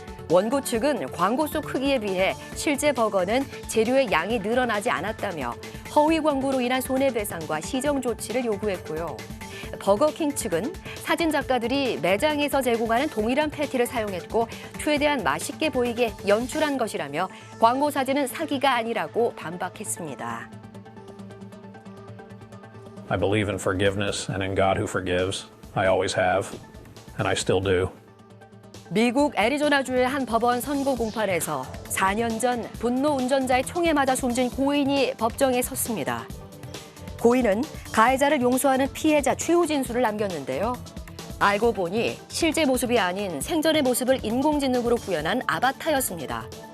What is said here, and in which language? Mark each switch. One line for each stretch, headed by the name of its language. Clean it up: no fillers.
Korean: 원고 측은 광고 속 크기에 비해 실제 버거는 재료의 양이 늘어나지 않았다며 허위 광고로 인한 손해배상과 시정 조치를 요구했고요. 버거킹 측은 사진 작가들이 매장에서 제공하는 동일한 패티를 사용했고 최대한 맛있게 보이게 연출한 것이라며 광고 사진은 사기가 아니라고 반박했습니다.
English: I believe in forgiveness and in God who forgives. I always have, and I still do.
Korean: 미국 애리조나주의 한 법원 선고 공판에서 4년 전 분노 운전자의 총에 맞아 숨진 고인이 법정에 섰습니다. 고인은 가해자를 용서하는 피해자 최후 진술을 남겼는데요. 알고 보니 실제 모습이 아닌 생전의 모습을 인공지능으로 구현한 아바타였습니다.